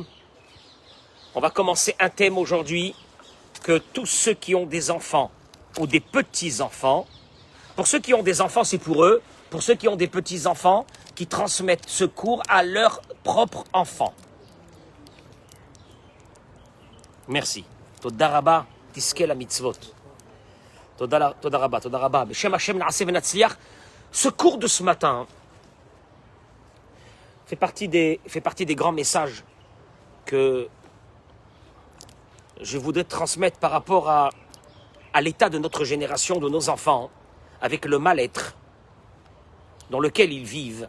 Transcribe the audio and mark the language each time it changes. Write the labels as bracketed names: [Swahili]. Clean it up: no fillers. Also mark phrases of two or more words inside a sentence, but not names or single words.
[French] On va commencer un thème aujourd'hui que tous ceux qui ont des enfants ou des petits-enfants, pour ceux qui ont des enfants, c'est pour eux, pour ceux qui ont des petits-enfants, qui transmettent ce cours à leurs propres enfants. Merci. [Hebrew] תודה רבה, תזכה למצוות. תודה רבה, תודה רבה. בשם השם נעשה ונצליח. [French] Ce cours de ce matin fait partie des grands messages que je voudrais transmettre par rapport à l'état de notre génération, de nos enfants, avec le mal-être dans lequel ils vivent.